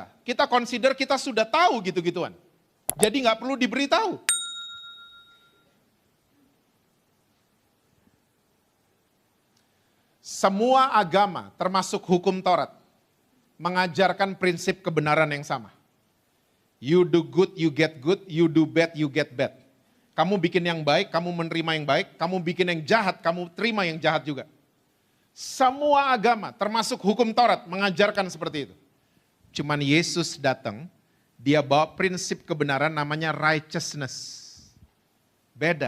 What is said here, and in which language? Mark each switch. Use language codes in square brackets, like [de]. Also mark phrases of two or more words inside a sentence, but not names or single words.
[id] Kita consider kita sudah tahu gitu-gituan. Jadi nggak perlu diberitahu. Semua agama termasuk hukum Taurat mengajarkan prinsip kebenaran yang sama. [en] You do good, you get good. You do bad, you get bad. [id] Kamu bikin yang baik, kamu menerima yang baik. Kamu bikin yang jahat, kamu terima yang jahat juga. Semua agama, termasuk hukum Taurat, mengajarkan seperti itu. Cuman Yesus datang, dia bawa prinsip kebenaran namanya righteousness. Beda.